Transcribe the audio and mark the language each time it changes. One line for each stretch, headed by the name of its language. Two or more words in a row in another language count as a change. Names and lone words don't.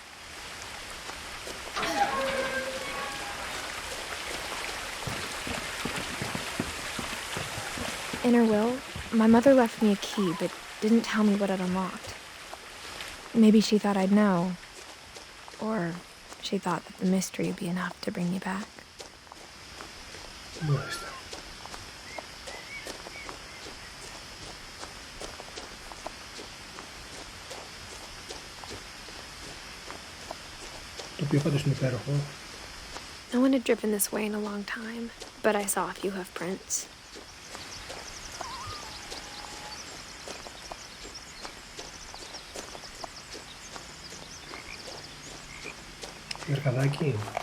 English: In her will, my mother left me a key but didn't tell me what it unlocked. Maybe she thought I'd know. Or she thought that the mystery would be enough to bring me back.
Greek: Μάλιστα. Το οποίο πάντως είναι υπέροχο.
English: No one had driven this way in a long time, but I saw a few hoof prints.
Greek: Γερκαδάκι.